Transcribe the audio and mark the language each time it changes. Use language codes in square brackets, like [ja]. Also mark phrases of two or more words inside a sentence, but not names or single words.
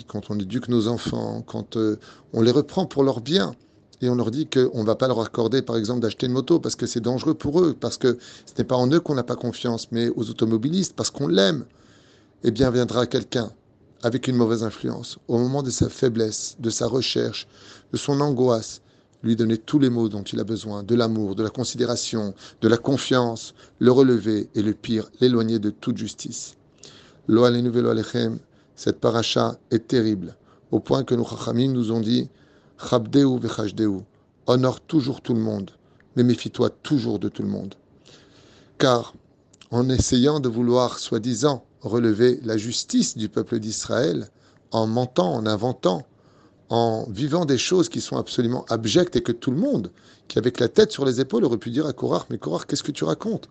[fr] Quand on éduque nos enfants, quand on les reprend pour leur bien, et on leur dit qu'on ne va pas leur accorder, par exemple, d'acheter une moto parce que c'est dangereux pour eux, parce que ce n'est pas en eux qu'on n'a pas confiance, mais aux automobilistes, parce qu'on l'aime, eh bien viendra quelqu'un avec une mauvaise influence, au moment de sa faiblesse, de sa recherche, de son angoisse, lui donner tous les mots dont il a besoin, de l'amour, de la considération, de la confiance, le relever et le pire, l'éloigner de toute justice. [he] לא עלינו ולא עליכם, [fr] cette paracha est terrible, au point que nos chachamim nous ont dit [he] כבדהו וחשדהו, [fr] honore toujours tout le monde, mais méfie-toi toujours de tout le monde. Car en essayant de vouloir, soi-disant, relever la justice du peuple d'Israël, en mentant, en inventant, en vivant des choses qui sont absolument abjectes et que tout le monde, qui avec la tête sur les épaules, aurait pu dire à Korach, mais Korach, qu'est-ce que tu racontes?